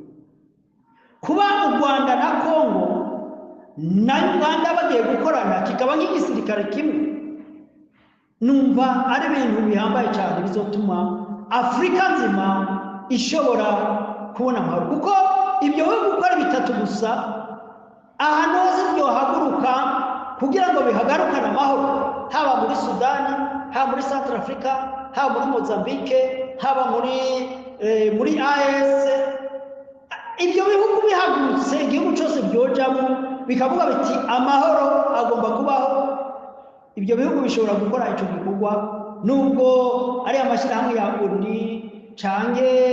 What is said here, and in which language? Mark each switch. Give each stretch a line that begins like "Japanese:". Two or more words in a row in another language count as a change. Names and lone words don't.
Rundi: Kuba u Rwanda na Congo na Uganda bagiye gukorana kikaba nk'igisirikare kimwe, numva ari ibintu bihambaye cyane bizotuma
Swahili: Afrika nzima
Rundi: ishobora kubona amahoro, kuko ibyo we gukora bitatu gusa ahantu hose byohaguruka kugira ngo bihagarukane amahoro, haba muri Sudani, haba muri Central Africa, haba muri Mozambique, haba muri AES, ibyo bihugu bihagurutse igihugu cyose byojamo bikavuga biti amahoro agomba kubaho, ibyo bihugu bishobora gukora icyo gikorwa nubwo ari amashyirahamwe ya ONU canke